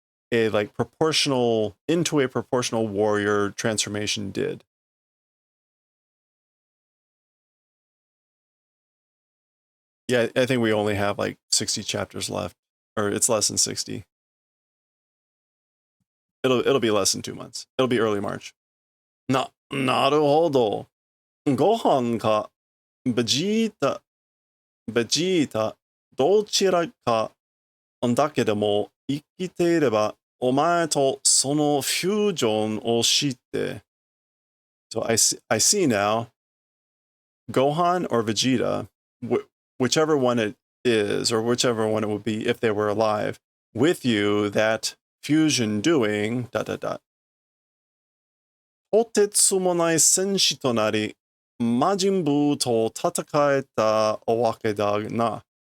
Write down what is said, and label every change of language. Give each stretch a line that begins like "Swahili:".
English: A like proportional warrior transformation did. Yeah, I think we only have like 60 chapters left, or it's less than 60. It'll be less than 2 months. It'll be early March.
Japanese: なるほど。ご飯かベジータどちらかだけでも生きていればお前とそのフュージョンを知って。
English: So I see now, Gohan or Vegeta, whichever one it is, or whichever one it would be if they were alive, with you, that fusion doing, ...
Japanese: とてつもない戦士となり、魔人ブーと戦えたわけだな。